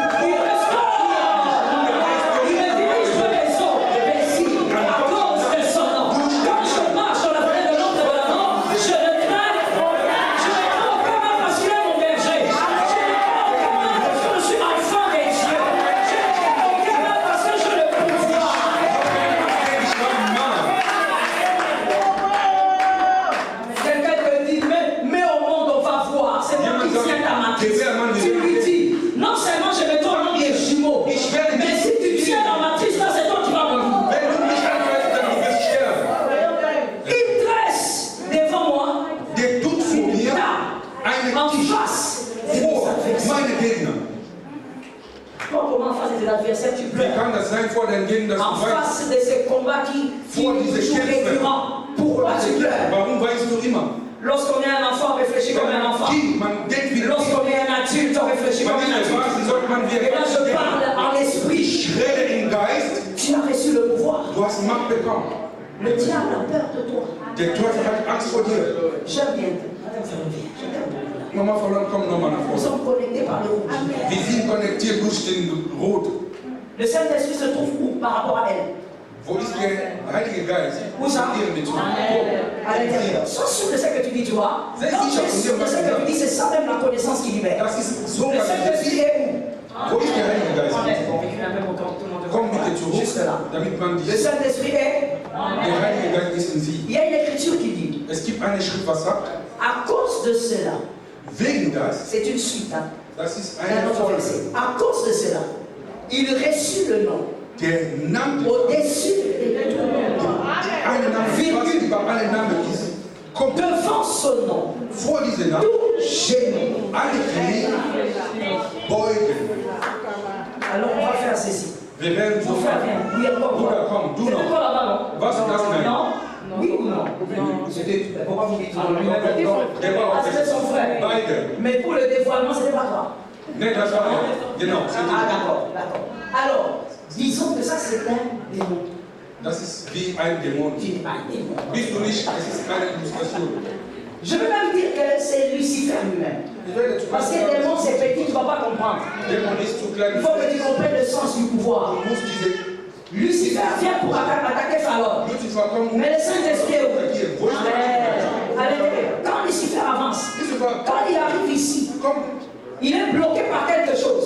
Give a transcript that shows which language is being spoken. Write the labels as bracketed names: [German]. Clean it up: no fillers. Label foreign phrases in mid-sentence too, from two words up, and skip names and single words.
[French] Il restaure. Il me dirige vers les eaux paisibles à cause de son nom. Quand je marche dans la vallée de l'ombre de la mort, je ne crains aucun mal parce qu'il est mon berger. Je ne crains aucun mal parce que je suis enfant des dieux. Je ne crains aucun mal parce que je le pouvoir. [German] Ich war ein Mann. [French] Quelqu'un te dit, mais au monde on va voir. C'est moi qui tiens ta matrice. Tu lui dis, non seulement je vais toi des jumeaux, mais si tu tiens la matrice, là c'est toi qui vas mourir. [German] Wenn du mich angreifst, dann du wirst sterben. [French] Il dresse devant moi [German] Der tut vor mir [French] en [German] einen Tisch [French] face de [German] vor [French] mes adversaires. [German] meine Gegner. [French] Comment en face de tes adversaires tu [German] Wie [French] pleures? [German] kann das sein vor deinen Gegnern, dass [French] En [German] du weißt, [French] face de ces combats qui [German] Vor diese [French] toujours [German] Kämpfe. [French] récurrents pour Pourquoi tu pleures? [German] Warum weinst du immer? [French] Lorsqu'on est un enfant, on réfléchit comme un enfant. Lorsqu'on est un adulte, on réfléchit comme un adulte. Et là, je parle en esprit. Tu as reçu le pouvoir. Le diable a peur de toi. J'aime bien. Nous sommes connectés par le rouge. Le Saint-Esprit se trouve où par rapport à elle? Où ça? À l'intérieur. Sois sûr de ce que tu dis, tu vois. Quand tu es sûr de ce que tu dis, c'est ça même la connaissance qui libère. Le Saint-Esprit est où? [German] Wo ist der Heilige Geist? [French] Juste là. Le Saint-Esprit est. Il y a une écriture qui dit. [German] Es gibt eine Schrift, was sagt? [French] À cause de cela. [German] Wegen das. [French] C'est une suite. Hein? [German] Das ist eine Folge. [French] À cause de cela, il reçut le nom. [German] Der Name. [French] Au-dessus de tout nom. [German] Ein Name, was über alle Namen ist. [French] Devant ce nom. [German] Vor diesem Namen. [French] Tout genou. [German] Alle Knie beugen. [French] Alors on va faire ceci. [German] Wir werden so [French] faire. Oui, [German] Bruder, komm, du noch. [French] Quoi là-bas, non? [German] Was ist das denn? [French] Non? Oui ou non? C'était. Pourquoi vous dites Ah, c'était son frère. [German] Beide. [French] Mais pour le dévoilement, c'était pas toi. [German] Nee, das war er. Genau. [French] Ah, d'accord, d'accord. Alors, disons que ça c'est un démon. [German] Das ist wie ein Dämon. [French] Tu n'es pas un démon. [German] Bist du nicht, es ist keine Illustration. [French] Je veux même dire que c'est Lucifer lui-même. Parce que les démons, c'est petit, tu ne vas pas comprendre. Il faut que tu comprennes le sens du pouvoir. Lucifer vient pour attaquer Pharaon. Mais le Saint-Esprit est où? Quand Lucifer avance, quand il arrive ici, il est bloqué par quelque chose.